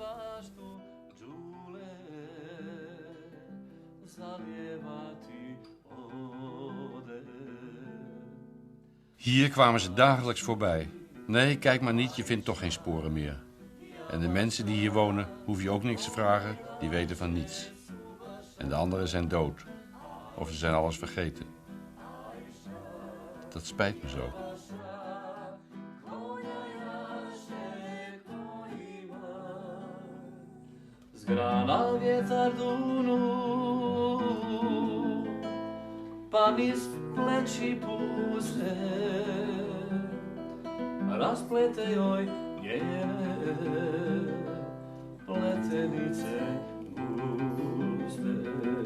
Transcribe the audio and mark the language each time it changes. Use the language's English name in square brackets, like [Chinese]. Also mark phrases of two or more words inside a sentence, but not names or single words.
[Dutch] Hier kwamen ze dagelijks voorbij. Nee, kijk maar niet, je vindt toch geen sporen meer. En de mensen die hier wonen, hoef je ook niks te vragen, die weten van niets. En de anderen zijn dood. Of ze zijn alles vergeten. Dat spijt me zo. [Bosnian] Zgrana vjetar dunu, pa niz pleći puste, rasplete joj njene pletenice guste.